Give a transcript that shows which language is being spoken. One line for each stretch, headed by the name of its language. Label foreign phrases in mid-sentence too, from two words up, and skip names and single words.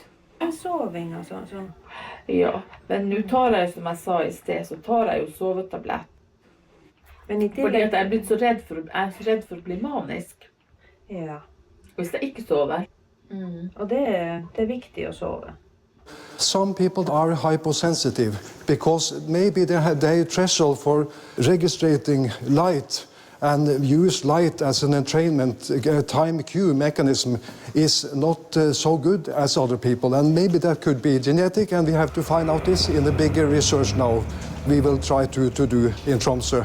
Norwegian: Soving og sånn. Ja, men nå tar jeg, som jeg sa i sted, så tar jeg jo sovetablett. Fordi at jeg er blitt så redd for å bli manisk. Ja. Hvis jeg ikke sover. Og det er viktig å sove.
English: Some people are hyposensitive because maybe their threshold for registering light and use light as an entrainment, time cue mechanism is not so good as other people. And maybe that could be genetic, and we have to find out this in the bigger research now we will try to do in Tromsø.